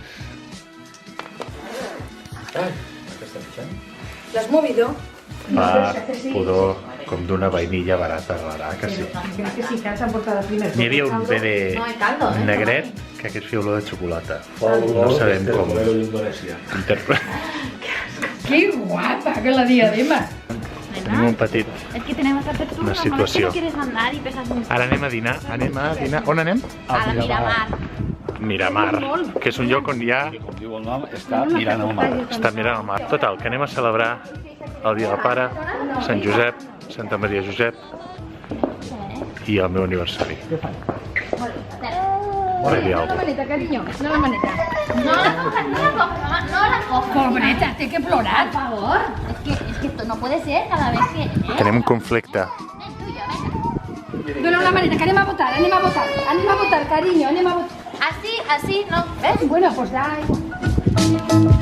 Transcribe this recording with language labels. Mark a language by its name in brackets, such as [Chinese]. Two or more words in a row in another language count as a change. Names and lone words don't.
[Spanish] ¿Lo has movido? [Catalan] fa pudor com d'una vainilla barata, rara, que sí. Crec que sí, que s'han portat primer. N'hi havia un bebè [Spanish] No hay caldo, [Catalan] negret que aquest feia olor de xocolata. No sabem com interpretar. [Spanish] ¡Qué guapa con la diadema! [Catalan] Tenim un petit... [Spanish] Es que tenemos que hacer turno, [Catalan] Una situació. [Spanish] no quieres andar y pesas mucho. [Catalan] Ara anem a dinar, On anem? A la Miramar. Miramar, que és un lloc on ja Com diu el nom, està mirant al mar. està mirant el mar. Total, que anem a celebrar el Dia del Pare, Sant Josep, Santa Maria Josep i el meu aniversari. No la maneta, cariño, no la maneta. [Spanish] No la cojas, no la cojas, mamá, no la cojas. [Catalan] Pobreta, té que plorar. [Spanish] Por favor. Es que esto no puede ser cada vez que... [Catalan] Tenim un conflicte. [Spanish] El tuyo, venga. [Catalan] Dona la maneta, que anem a votar, cariño, anem a votar. [Spanish] Así, ¿no? ¿Ves? Bueno, pues da igual.